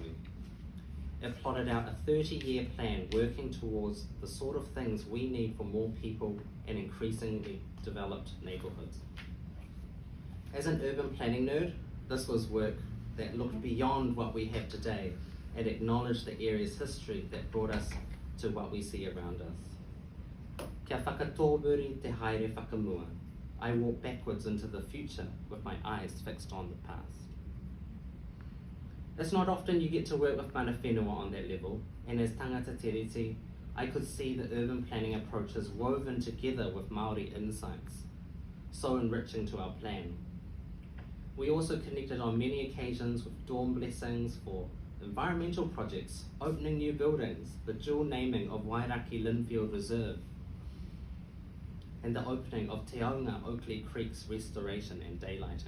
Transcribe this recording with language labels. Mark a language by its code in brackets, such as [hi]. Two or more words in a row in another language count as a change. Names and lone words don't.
[en] It plotted out a 30-year plan working towards the sort of things we need for more people and increasingly developed neighbourhoods. As an urban planning nerd, this was work that looked beyond what we have today and acknowledged the area's history that brought us to what we see around us. [mi] Kia whakatōmuri te haere whakamua. [en] I walk backwards into the future with my eyes fixed on the past. It's not often you get to work with [mi] mana whenua [en] on that level, and as [mi] tangata tereti, [en] I could see the urban planning approaches woven together with Māori insights, so enriching to our plan. We also connected on many occasions with dawn blessings for environmental projects, opening new buildings, the dual naming of Wairaki Linfield Reserve, and the opening of Te Aunga Oakley Creek's restoration and daylighting.